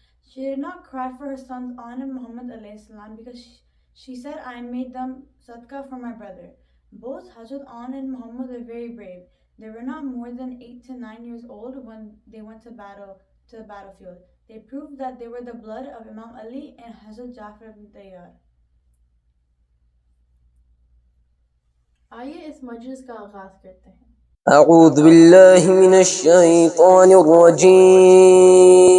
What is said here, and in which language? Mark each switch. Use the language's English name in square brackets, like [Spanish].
[English] She did not cry for her sons Ana and Muhammad alayhi salam because she said, I made them sadaqah for my brother. Both Hazrat Ana and Muhammad were very brave. They were not more than 8 to 9 years old when they went to the battlefield. They proved that they were the blood of Imam Ali and Hazrat Jafar ibn Tayyar. [Urdu] آئیے اس مجلس کا آغاز کرتے ہیں. [Arabic] اعوذ باللہ من الشیطان الرجیم